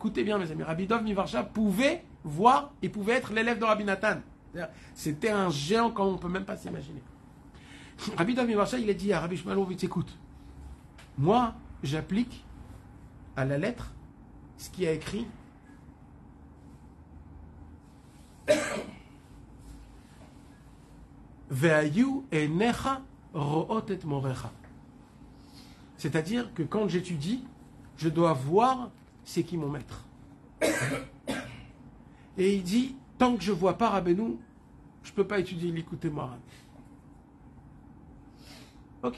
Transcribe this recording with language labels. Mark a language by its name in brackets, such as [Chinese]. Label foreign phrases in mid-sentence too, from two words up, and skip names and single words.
[French] Écoutez bien, mes amis, Rabbi Dov Mivarsha pouvait voir et pouvait être l'élève de Rabbi Nathan. C'était un géant comme on ne peut même pas s'imaginer. Rabbi Dov Mivarsha, il a dit à Rabbi Shmuel Hurwitz, écoute, moi, j'applique à la lettre ce qui a écrit [Hebrew] והיו עיניך רואות את מוריך. [French] C'est-à-dire que quand j'étudie, je dois voir c'est qui mon maître. Et il dit, tant que je ne vois pas Rabbeinu, je ne peux pas étudier l'Likutei Moharan. Ok.